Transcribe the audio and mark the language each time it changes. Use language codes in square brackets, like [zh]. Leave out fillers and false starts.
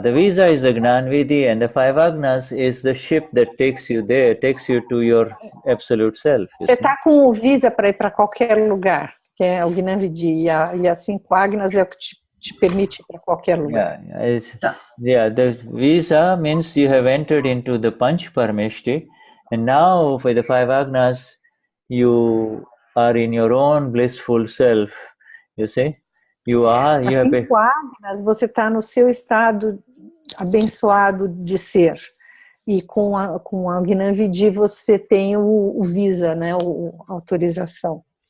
[en] The visa is the Gnani Vidhi, and the 5 agnas is the ship that takes you there, takes you to your absolute self. [pt] Você está com o visa para ir para qualquer lugar, que é o Gnani Vidhi, e as 5 agnas é o que te permite ir para qualquer lugar. [en] The visa means you have entered into the Panch Parameshtis, and now for the 5 agnas, you are in your own blissful self, you see? [pt] As 5 agnas, você está no seu estado abençoado de ser. E com a Gnani Vidhi você tem o visa, né, a autorização.